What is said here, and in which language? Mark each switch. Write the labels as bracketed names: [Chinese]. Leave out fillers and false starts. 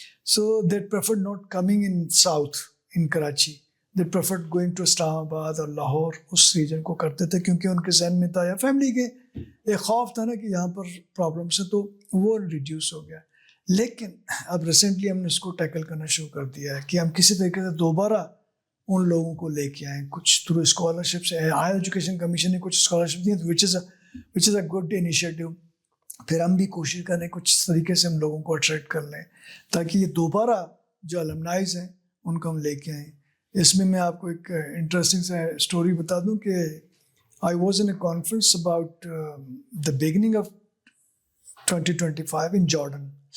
[English] so that prefer not coming in south in Karachi, that prefer going to Islamabad [Urdu] اور لاہور, اس region کو کرتے تھے, کیونکہ ان کے ذہن میں تھا یا فیملی کے ایک خوف تھا نا کہ یہاں پر پرابلمس ہیں, تو وہ ریڈیوس ہو گیا. لیکن اب ریسنٹلی ہم نے اس کو ٹیکل کرنا شروع کر دیا ہے کہ ہم کسی طریقے سے دوبارہ ان لوگوں کو لے کے آئیں, کچھ تھرو اسکالرشپ سے. ہائر ایجوکیشن کمیشن نے کچھ scholarship the [English] Which is a good initiative. [Urdu] پھر ہم بھی کوشش کریں کچھ طریقے سے ہم لوگوں کو اٹریکٹ کر لیں تاکہ یہ دوبارہ جو المنائز ہیں ان کو ہم لے کے آئیں. اس میں آپ کو ایک انٹرسٹنگ سا اسٹوری بتا دوں کہ [English] I was in a conference about the beginning of 2025 in Jordan.